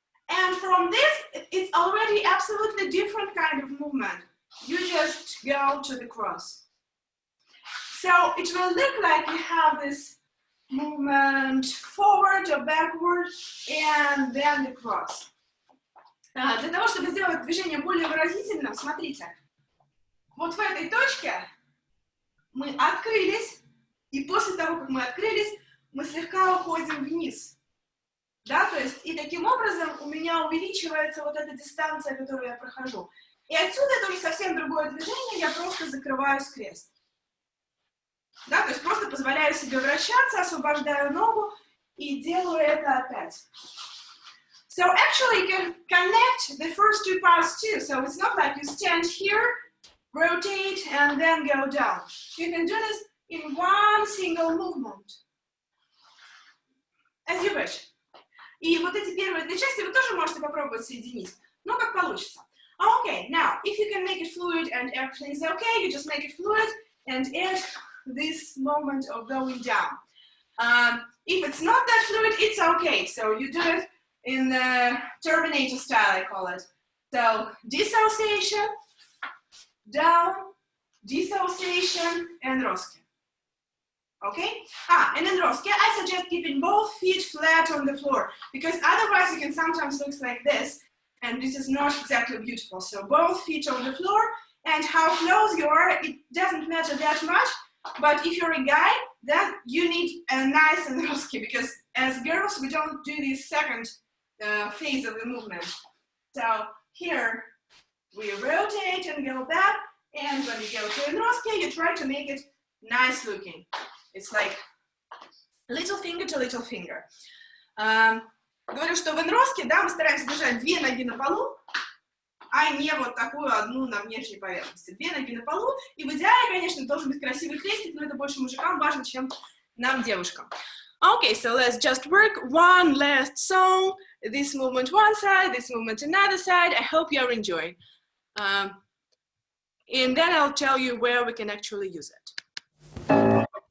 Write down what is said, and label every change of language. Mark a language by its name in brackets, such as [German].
[English] And from this, it's already absolutely different kind of movement. You just go to the cross. So it will look like you have this movement forward or backward, and then the cross. [Russian] Для того, чтобы сделать движение более выразительным, смотрите, вот в этой точке мы открылись, и после того, как мы открылись, мы слегка уходим вниз. Да, то есть, и таким образом у меня увеличивается вот эта дистанция, которую я прохожу. И отсюда это уже совсем другое движение, я просто закрываю скрест. Да, то есть просто позволяю себе вращаться, освобождаю ногу и делаю это опять. [English] So actually you can connect the first two parts too. So it's not like you stand here, rotate, and then go down. You can do this in one single movement. As you wish. [Russian] И вот эти первые две части вы тоже можете попробовать соединить. Ну, как получится. [English] Okay, now, if you can make it fluid and everything is okay, you just make it fluid and add this moment of going down. If it's not that fluid, it's okay. So you do it in the Terminator style, I call it. So dissociation, down, dissociation, and Roske. Okay? And in Roske, I suggest keeping both feet flat on the floor, because otherwise it can sometimes look like this, and this is not exactly beautiful. So both feet on the floor, and how close you are, it doesn't matter that much, but if you're a guy, then you need a nice and Roske, because as girls, we don't do this second phase of the movement. So here, we rotate and go back, and when you go to a Roske, you try to make it nice looking. It's like little finger to little finger. [Russian] Говорю, что в инроске, да, мы стараемся держать две ноги на полу, а не вот такую одну на внешней поверхности. Две ноги на полу, и в идеале, конечно, должен быть красивый крестик, но это больше мужикам важно, чем нам, девушкам. [English] Okay, so let's just work one last song. This movement one side, this movement another side. I hope you're enjoying. And then I'll tell you where we can actually use it.